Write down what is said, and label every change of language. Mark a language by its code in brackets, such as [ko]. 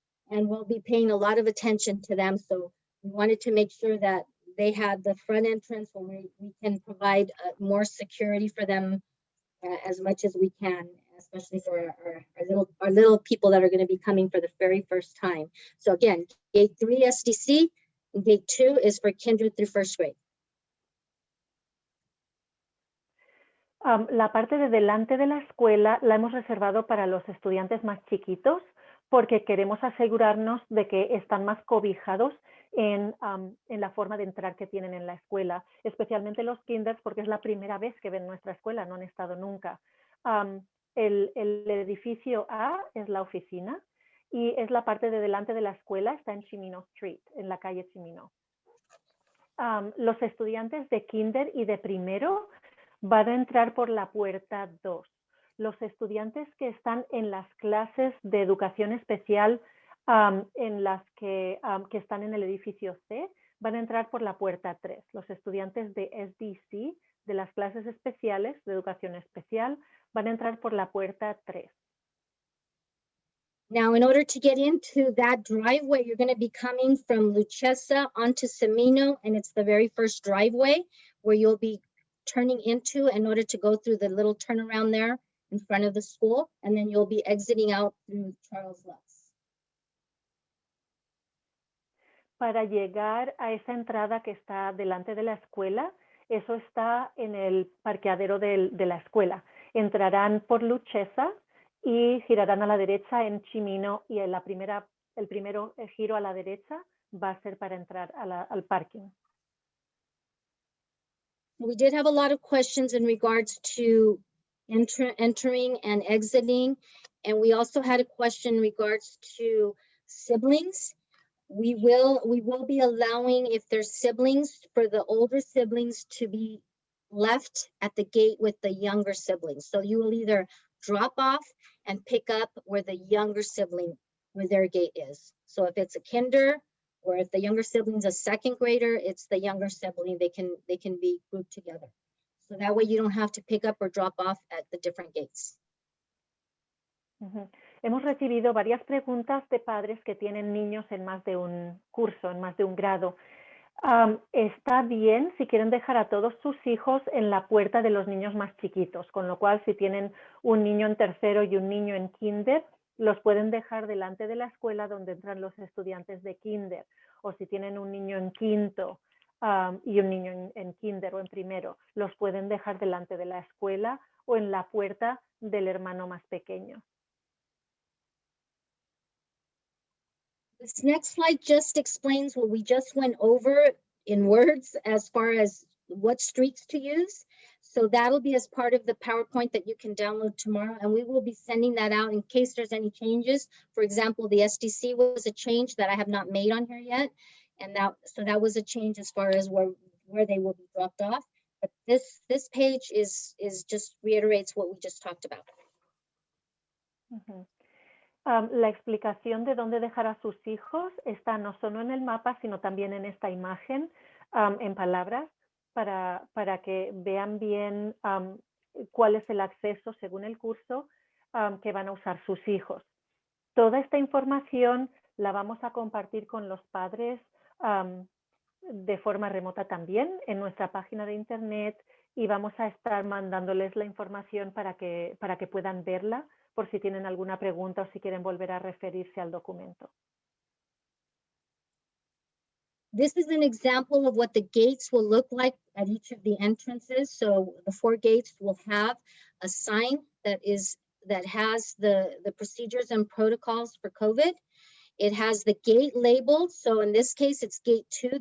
[en] And we'll be paying a lot of attention to them. So we wanted to make sure that they had the front entrance where we can provide more security for them as much as we can, especially for our little people that are going to be coming for the very first time. So again, gate 3 SDC and gate 2 is for kinder through first grade. [es] La parte de delante de la escuela la hemos reservado para los estudiantes más chiquitos porque queremos asegurarnos de que están más cobijados en la forma de entrar que tienen en la escuela, especialmente los kinders porque es la primera vez que ven nuestra escuela, no han estado nunca. El edificio A es la oficina y es la parte de delante de la escuela, está en Chimino Street, en la calle Chimino. Los estudiantes de kinder y de primero van a entrar por la puerta 2. Los estudiantes que están en las clases de educación especial en las que están en el edificio C van a entrar por la puerta 3. Los estudiantes de SDC, de las clases especiales de educación especial, van a entrar por la puerta 3. [en] Now, in order to get into that driveway, you're going to be coming from Luchesa onto Semino, and it's the very first driveway where you'll be turning into in order to go through the little turnaround there in front of the school, and then you'll be exiting out through Charles Lux. [es] Para llegar a esa entrada que está delante de la escuela, eso está en el parqueadero de la escuela. Entrarán por Luchesa y girarán a la derecha en Chimino y el primero giro a la derecha va a ser para entrar al parking. [en] We did have a lot of questions in regards to entering and exiting. And we also had a question in regards to siblings. We will be allowing, if there's siblings, for the older siblings to be left at the gate with the younger siblings. So you will either drop off and pick up where the younger sibling, where their gate is. So if it's a kinder, or if the younger sibling's a second grader, it's the younger sibling, they can be grouped together. So that way you don't have to pick up or drop off at the different gates. Ujú. [es] Hemos recibido varias preguntas de padres que tienen niños en más de un curso, en más de un grado. Está bien si quieren dejar a todos sus hijos en la puerta de los niños más chiquitos, con lo cual si tienen un niño en tercero y un niño en kinder, los pueden dejar delante de la escuela donde entran los estudiantes de kinder, o si tienen un niño en quinto y un niño en kinder o en primero, los pueden dejar delante de la escuela o en la puerta del hermano más pequeño. [en] This next slide just explains what we just went over in words as far as what streets to use. So that'll be as part of the PowerPoint that you can download tomorrow, and we will be sending that out in case there's any changes. For example, the SDC was a change that I have not made on here yet, and that was a change as far as where they will be dropped off. But this page is just reiterates what we just talked about. Uh-huh. [es] La explicación de dónde dejar a sus hijos está no solo en el mapa, sino también en esta imagen, en palabras, para que vean bien cuál es el acceso según el curso que van a usar sus hijos. Toda esta información la vamos a compartir con los padres de forma remota también en nuestra página de internet, y vamos a estar mandándoles la información para que puedan verla por si tienen alguna pregunta o si quieren volver a referirse al documento. [en] This is an example of what the gates will look like at each of the entrances. So the 4 gates will have a sign that has the procedures and protocols for COVID. It has the gate labeled. So in this case, it's gate 2.